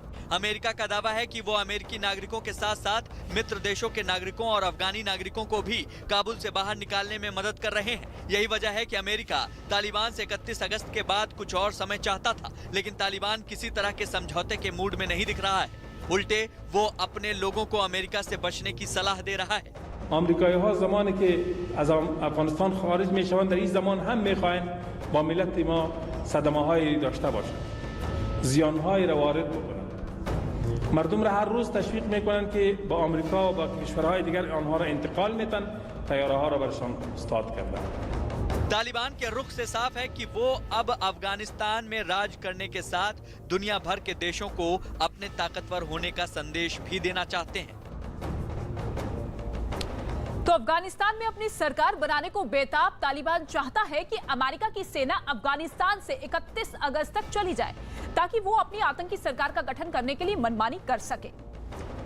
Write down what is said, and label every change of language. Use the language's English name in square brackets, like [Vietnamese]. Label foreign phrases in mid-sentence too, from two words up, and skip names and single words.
[Hindi] अमेरिका का दावा है कि वो अमेरिकी नागरिकों के साथ साथ मित्र देशों के नागरिकों और अफगानी नागरिकों को भी काबुल से बाहर निकालने में मदद कर रहे हैं। यही वजह है कि अमेरिका तालिबान से 31 अगस्त के बाद कुछ और समय चाहता था, लेकिन तालिबान किसी तरह के समझौते के मूड में नहीं दिख रहा है। उल्टे वो अपने लोगों को अमेरिका से बचने की सलाह दे रहा है। [Persian] آمریکایی‌ها زمانی که از افغانستان خارج می‌شوند در این زمان هم می‌خواهند با ملت ما صدمه‌هایی داشته باشند، زیان‌هایی را وارد بکنند. مردم را هر روز تشویق می‌کنند که با آمریکا و با کشورهای دیگر آنها را انتقال می‌دن، طیاره‌ها را برشان استاد کردند. [Hindi] तालिबान के रुख से साफ है कि वो अब अफगानिस्तान में राज करने के साथ दुनिया भर के देशों को अपने ताकतवर होने का संदेश भी देना चाहते हैं। तो अफगानिस्तान में अपनी सरकार बनाने को बेताब तालिबान चाहता है कि अमेरिका की सेना अफगानिस्तान से 31 अगस्त तक चली जाए, ताकि वो अपनी आतंकी सरकार का गठन करने के लिए मनमानी कर सके।